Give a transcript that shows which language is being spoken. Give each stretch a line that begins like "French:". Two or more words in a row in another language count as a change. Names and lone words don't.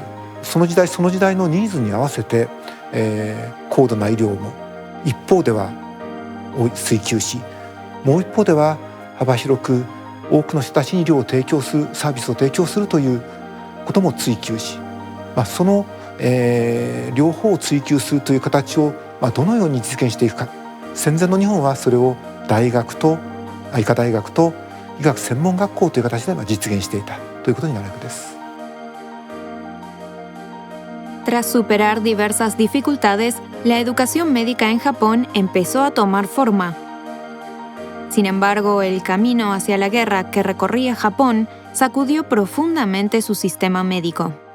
Japanese: その時代その時代のニーズに合わせて、高度な医療も一方では追求し、もう一方では幅広く多くの人たちに医療を提供する、サービスを提供するということも追求し、その、両方を追求するという形を、どのように実現していくか。戦前の日本はそれを医科大学と医学専門学校という形で実現していたということになるわけです。
Spanish: Tras superar diversas dificultades, la educación médica en Japón empezó a tomar forma. Sin embargo, el camino hacia la guerra que recorría Japón sacudió profundamente su sistema médico.